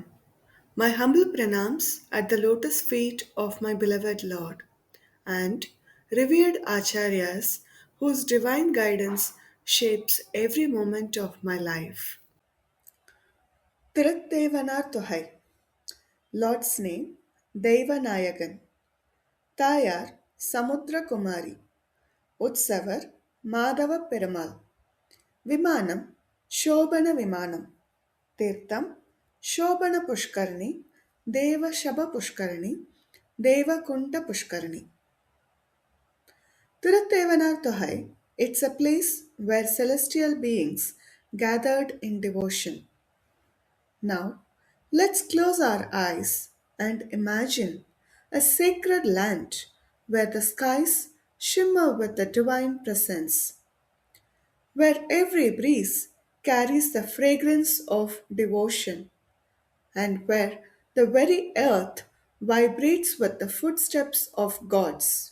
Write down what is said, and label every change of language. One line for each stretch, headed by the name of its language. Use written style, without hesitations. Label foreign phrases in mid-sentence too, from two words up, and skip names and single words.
English: My humble pranams at the lotus feet of my beloved Lord and revered Acharyas whose divine guidance shapes every moment of my life. Thiruthevanartthogai. Lord's name Deivanayagan. Tayar Samudra Kumari. Utsavar Madhava Perumal. Vimanam Shobhana Vimanam. Tirtham Shobhana Pushkarni, Deva Shaba Pushkarni, Deva Kunta Pushkarni. Thiruthevanartthogai, it's a place where celestial beings gathered in devotion. Now, let's close our eyes and imagine a sacred land where the skies shimmer with the divine presence, where every breeze carries the fragrance of devotion and where the very earth vibrates with the footsteps of gods.